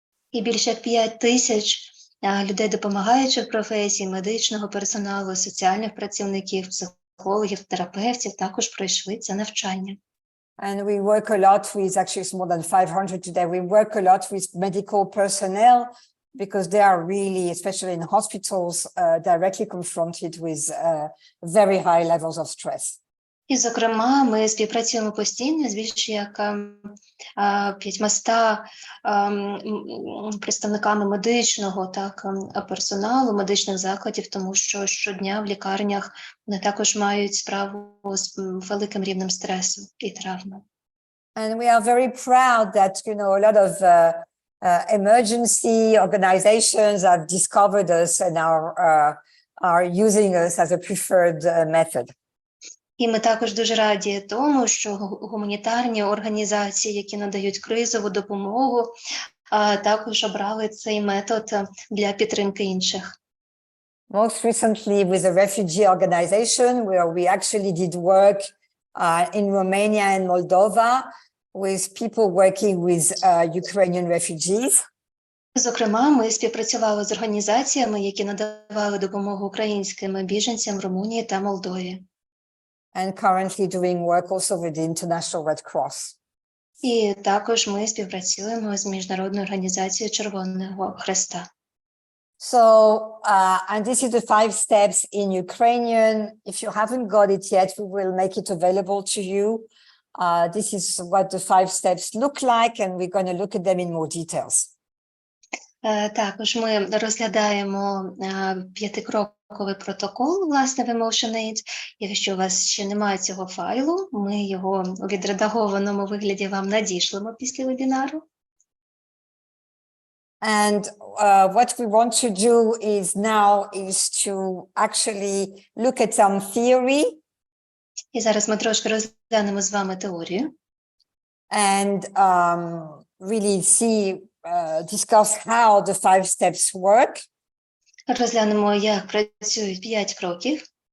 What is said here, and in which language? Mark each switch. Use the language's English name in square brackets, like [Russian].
[Ukrainian] І більше як 5,000 людей допомагаючих професій, медичного персоналу, соціальних працівників, психологів, терапевтів також пройшли це навчання. [English] And we work a lot with, actually it's more than 500 today, we work a lot with medical personnel because they are really, especially in hospitals, directly confronted with very high levels of stress. [Ukrainian] І, зокрема, ми співпрацюємо постійно з більше як 500 представниками медичного персоналу, медичних закладів, тому що щодня в лікарнях вони також мають справу з великим рівнем стресу і травми. [English] And we are very proud that, you know, a lot of emergency organizations have discovered us and are using us as a preferred method. [Ukrainian] І ми також дуже раді тому, що гуманітарні організації, які надають кризову допомогу, також обрали цей метод для підтримки інших. [English] Most recently with a refugee organization where we actually did work in Romania and Moldova with people working with Ukrainian refugees. [Ukrainian] Зокрема, ми співпрацювали з організаціями, які надавали допомогу українським біженцям в Румунії та Молдові. [English] And currently doing work also with the International Red Cross. [Ukrainian] І також ми співпрацюємо з Міжнародною організацією Червоного Хреста. [English] So, and this is the 5 steps in Ukrainian. If you haven't got it yet, we will make it available to you. This is what the 5 steps look like, and we're going to look at them in more details. [Ukrainian] Також ми розглядаємо 5-кроковий протокол, власне, в EmotionAid. Якщо у вас ще немає цього файлу, ми його у відредагованому вигляді вам надішлемо після вебінару. [English] And what we want to do is to actually look at some theory. [Ukrainian] І зараз ми трошки розглянемо з вами теорію. [English] And really see, discuss how the 5 steps work. [Ukrainian] Розглянемо, як працюють 5 кроків.